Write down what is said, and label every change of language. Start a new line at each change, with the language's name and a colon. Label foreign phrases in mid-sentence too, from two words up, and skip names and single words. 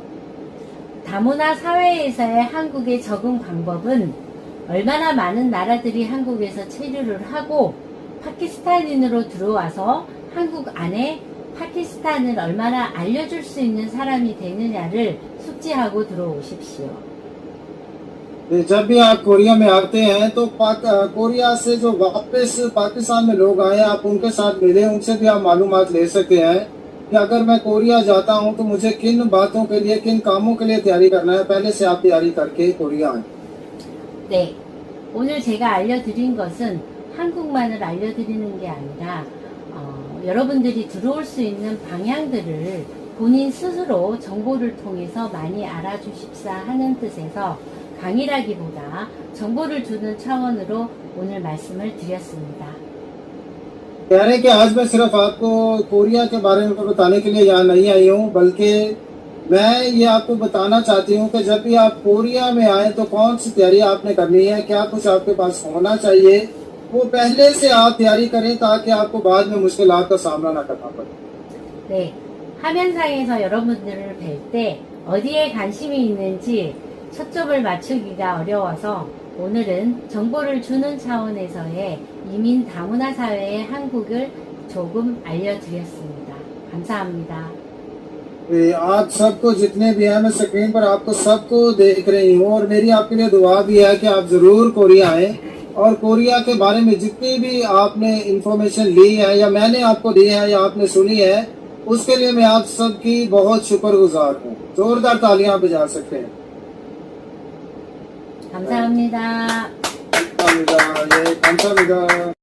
Korean: 다문화 사회에서의 한국의 적응 방법은 얼마나 많은 나라들이 한국에서 체류를 하고 파키스탄인으로 들어와서 한국 안에 파키스탄을 얼마나 알려줄 수 있는 사람이 되느냐를 숙지하고 들어오십시오.
Urdu: جب بھی آپ کوریا میں آتے ہیں تو کوریا سے جو واپس پاکستان میں لوگ آئے آپ ان کے ساتھ ملے، ان سے بھی آپ معلومات لے سکتے ہیں کہ اگر میں کوریا جاتا ہوں تو مجھے کن باتوں کے لیے، کن کاموں کے لیے تیاری کرنا ہے، پہلے سے آپ تیاری کر کے کوریا آئے.
Korean: 네, 오늘 제가 알려드린 것은 한국만을 알려드리는 게 아니라 여러분들이 들어올 수 있는 방향들을 본인 스스로 정보를 통해서 많이 알아주십사 하는 뜻에서 강의라기보다 정보를 주는 차원으로 오늘 말씀을 드렸습니다.
Urdu: کہہ رہے ہیں کہ آج میں صرف آپ کو کوریا کے بارے میں بتانے کے لیے یہاں نہیں آئی ہوں، بلکہ میں یہ آپ کو بتانا چاہتی ہوں کہ جب بھی آپ کوریا میں آئے تو کون سی تیاری آپ نے کرنی ہے، کیا کچھ آپ کے پاس ہونا چاہیے، وہ پہلے سے آپ تیاری کریں تاکہ آپ کو بعد میں مشکلات کا سامنا نہ کرنا پڑے.
Korean: 네, 화면상에서 여러분들을 뵐 때 어디에 관심이 있는지 초점을 맞추기가 어려워서 오늘은 정보를 주는 차원에서의 이민 다문화 사회의 한국을 조금 알려드렸습니다. 감사합니다.
Urdu: آپ سب کو جتنے بھی ہیں، میں اسکرین پر آپ کو سب کو دیکھ رہی ہوں اور میری آپ کے لیے دعا بھی ہے کہ آپ ضرور کوریا آئے اور کوریا کے بارے میں جتنی بھی آپ نے انفارمیشن لی ہے یا میں نے آپ کو دی ہے یا آپ نے سنی ہے، اس کے لیے میں آپ سب کی بہت شکرگزار ہوں. زوردار تالیاں بجا سکتے ہیں.
Korean: 감사합니다. 감사합니다. 예, 감사합니다.